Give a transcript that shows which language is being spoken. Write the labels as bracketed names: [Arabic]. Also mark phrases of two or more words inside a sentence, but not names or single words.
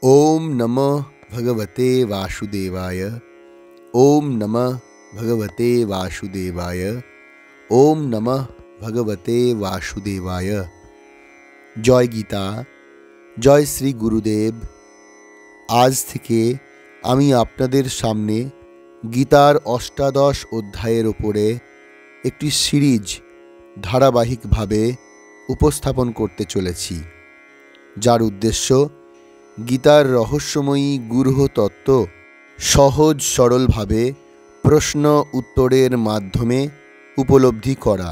[Sanskrit] ओम नमः भगवते वासुदेवाय। ओम नमः भगवते वासुदेवाय। ओम नमः भगवते वासुदेवाय। [Bangla] জয় গীতা, জয় শ্রী গুরুদেব। আজ থেকে আমি আপনাদের সামনে গীতার অষ্টাদশ অধ্যায়ের ওপরে একটি সিরিজ ধারাবাহিকভাবে উপস্থাপন করতে চলেছি, যার উদ্দেশ্য গীতার রহস্যময়ী গূঢ় তত্ত্ব সহজ সরলভাবে প্রশ্ন উত্তরের মাধ্যমে উপলব্ধি করা।